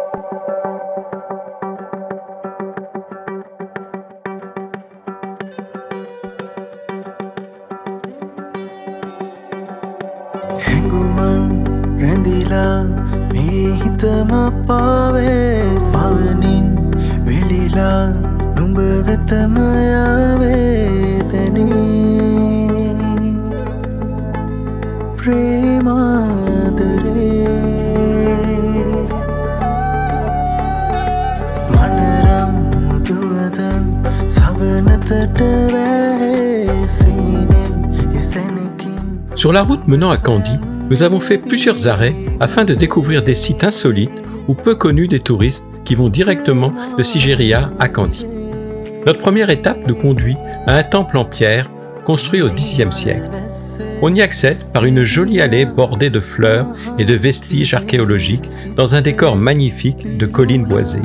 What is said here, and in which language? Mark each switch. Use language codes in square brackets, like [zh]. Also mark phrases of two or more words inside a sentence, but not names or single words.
[si] හැඟුමන් රැඳිලා මේ හිතම පාවේ පවනින් වෙලිලා නුඹ වෙතම යාවේ තැනී ප්‍රේමාදරේ මනරම් මුදුවදන් සවනතට වැහේ සීනෙන් ඉසැනකින්. [fr] Sur la route menant à Kandy, nous avons fait plusieurs arrêts afin de découvrir des sites insolites ou peu connus des touristes qui vont directement de Sigiriya à Kandy. Notre première étape nous conduit à un temple en pierre construit au Xe siècle. On y accède par une jolie allée bordée de fleurs et de vestiges archéologiques dans un décor magnifique de collines boisées.